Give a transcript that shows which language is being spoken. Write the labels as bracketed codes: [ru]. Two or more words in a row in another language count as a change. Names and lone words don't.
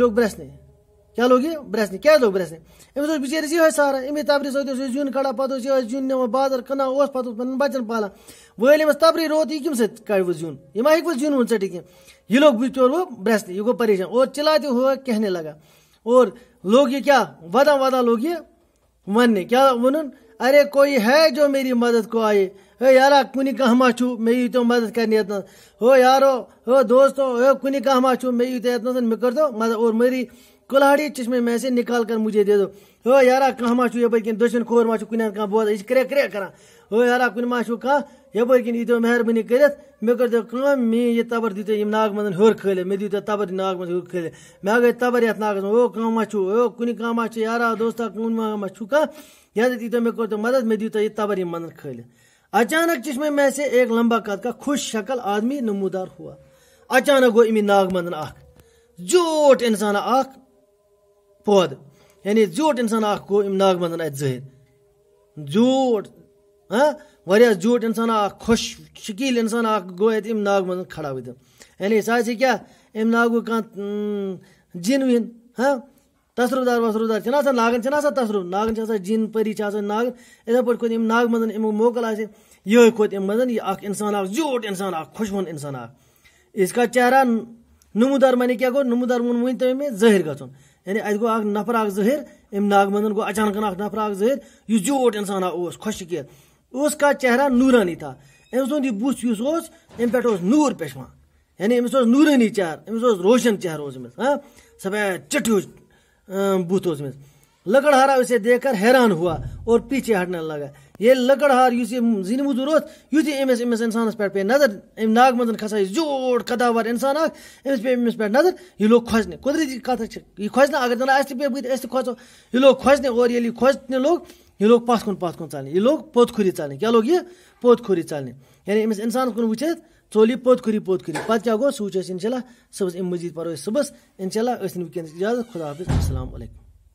[ks] لوٚگ برٛسنہِ کیٛاہ لوٚگ یہِ برٛسنہِ کیٛازِ لوٚگ برٛسنہِ أمِس اوس بِچٲرِس یِہوے سہارا اَمے تبرِ سۭتۍ اوس یہِ زیُن کڑان پتہٕ اوس یِہوے زیُن نِوان بازر کٕنان اوس پتہٕ اوس پنٕنٮ۪ن بچن پالان وۄنۍ ییٚلہِ أمِس تبرٕے روت یہِ کَمہِ سۭتۍ کڑِ وۄنۍ زیُن یہِ ما ہیٚکہِ وۄنۍ زیُن وُن ژٔٹِتھ کینٛہہ یہِ لوٚگ بِچور وۄنۍ برٛسنہِ یہِ گوٚو پریشان [ur] اور چلاتے ہوا کہنے لگا اور [ks] لوگ یہ کیا ودان لوگ یہ وننے کیا ونن [ur] ارے کوئی ہے جو میری مدد کو آئے ہے [ks] یارا کُنہِ کانٛہہ ما چھُ مےٚ ییٖتو مدد کرنہِ ییٚتنس ہو یارو ہو دوستو ہو کُنہِ کانٛہہ ما چھُ مےٚ ییٖتو ییٚتنس مےٚ کٔرۍتو مدد [ur] اور میری کُلہاڑی چشمے میں سے نکال کر مجھے دے دو [ks] ہو یارا کانٛہہ ما چھُ یپٲرۍ کِنۍ دٔچھُن کھووُر ما چھُ کُنہِ کانٛہہ بوزان یہِ چھِ کرٛیک کران ہو یارا کُنہِ ما چھُ کانٛہہ یپٲرۍ کِنۍ ییٖتو مہربٲنی کٔرِتھ مےٚ کٔرۍتو کٲم میٛٲنۍ یہِ تبر دیٖتو یِم ناگہٕ منٛز ہیوٚر کھٲلِتھ مےٚ دیٖتو تبر ناگہٕ منٛز ہیوٚر کھٲلِتھ مےٚ گٔے تبر یتھ ناگس منٛز ہو کانٛہہ ما چھُ ہو کُنہِ کانٛہہ ما چھُ یارا دوستا کُنہِ ما چھُ کانٛہہ یتھ دیٖتو مےٚ کٔرۍتو مدد مےٚ دیٖتو یہِ تبر یِم منٛز کھٲلِتھ [ur] اچانک چشمے میں سے ایک لمبا قد کا خوش شکل آدمی نمودار ہوا [ks] اچانک گوٚو امی ناگہٕ منٛز اکھ زیوٗٹھ اِنسانا اکھ پٲدٕ یعنی زیوٗٹھ اِنسانا اکھ گوٚو اَمہِ ناگہٕ منٛز اتہِ ظٲہِر زیوٗٹھ واریاہ زیوٗٹھ اِنسانا اکھ خۄش شکیٖل اِنسانا اکھ گوٚو اَتہِ اَمہِ ناگہٕ منٛز کھڑا وٕنۍکٮ۪ن یعنی سُہ آسہِ کیٛاہ اَمہِ ناگُک کانٛہہ جِن وِن تصرُف دار چھِنہ آسان ناگن چھِنہ آسان تصرُف ناگن چھِ آسان جِن پٔری چھِ آسان ناگن یِتھے پٲٹھۍ کھوٚت اَمہِ ناگہٕ منٛز اَمیُک موکل آسہِ یِہوے کھوٚت اَمہِ منٛز یہِ اکھ اِنسان اکھ زیوٗٹھ اِنسان اکھ خۄشوُن اِنسان اکھ [ur] اس کا چہرہ نمودار [ks] معنی کیٛاہ گوٚو نمودار ؤنۍتو مےٚ ظٲہِر گژھُن یعنی اَتہِ گوٚو اکھ نفر اکھ ظٲہِر اَمہِ ناگہٕ منٛز گوٚو اچانکن اکھ نفر اکھ ظٲہِر یُس زیوٗٹھ اِنسانا اوس خۄش شکیٖل [ur] اس کا چہرہ نوٗرانی تھا [ks] أمۍ سُنٛد یہِ بُتھ یُس اوس اَمہِ پٮ۪ٹھ اوس نوٗر پیشوان یعنی أمِس اوس نوٗرٲنی چہرٕ أمِس اوس روشن چہرٕ اوس أمِس سفید چٹھ ہیوٗ بُتھ اوس أمِس [ur] لکڑہارا اسے دیکھ کر حیران ہوا اور پیچھے ہٹنے لگا [ks] ییٚلہِ لکڑہار یُس یہِ زِنہِ موٚزوٗر اوس یُتھُے أمِس اِنسانس پٮ۪ٹھ پیٚیہِ نظر اَمہِ ناگہٕ منٛز کھسان یہِ زیوٗٹھ قداوار اِنسان اکھ أمِس پیٚیہِ أمِس پٮ۪ٹھ نظر یہِ لوٚگ کھۄژنہِ قۄدرٔتی کتھ چھِ یہِ کھۄژِ نہ اگر زن اَسہِ تہِ پیٚیہِ بٕتھِ أسۍ تہِ کھۄژو یہِ لوٚگ کھۄژنہِ اور ییٚلہِ یہِ کھۄژنہِ لوٚگ یہِ لوٚگ پتھ کُن ژلنہِ یہِ لوٚگ پوٚت کھُری ژلنہِ کیٛاہ لوٚگ یہِ پوٚت کھُری ژلنہِ یعنی أمِس اِنسانس کُن وٕچھِتھ ژوٚل یہِ پوٚت کھُری پتہٕ کیٛاہ گوٚو سُہ وٕچھو أسۍ [ar] انشاء اللہ [ks] صُبحس اَمہِ مٔزیٖد پرو أسۍ صُبحس [ar] انشاء اللہ [ks] أسۍ نہٕ وٕنکٮ۪نس اجازت [ur] خدا حافظ [ar] السلام علیکم